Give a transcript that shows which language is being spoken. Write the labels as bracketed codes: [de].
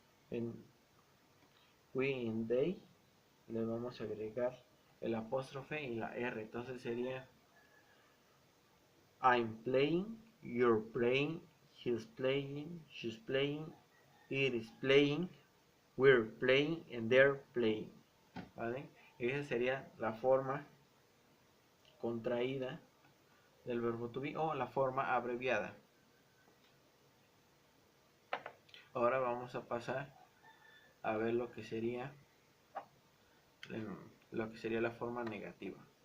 [es] En [en] we and they [es] le vamos a agregar el apóstrofe y la R. Entonces sería [en] I'm playing, you're playing, he's playing, she's playing, it is playing, we're playing, and they're playing. [es] ¿Vale? Esa sería la forma contraída del verbo to be o la forma abreviada. Ahora vamos a pasar a ver lo que sería la forma negativa.